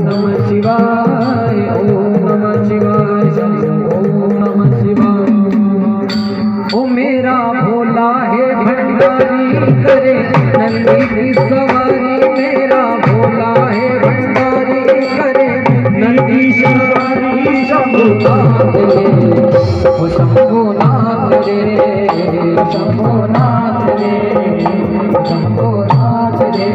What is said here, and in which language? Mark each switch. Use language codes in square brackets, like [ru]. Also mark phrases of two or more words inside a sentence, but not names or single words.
[sa] नमः शिवाय ओम नमः शिवाय ओम नमः शिवाय। [hi] ओ मेरा भोला है भंडारी करे नंदी की सवारी, मेरा भोला है भंडारी करे नंदी सवारी। शंभुनाथ रे ओ शंभुनाथ रे शंभुनाथ रे शंभुनाथ रे।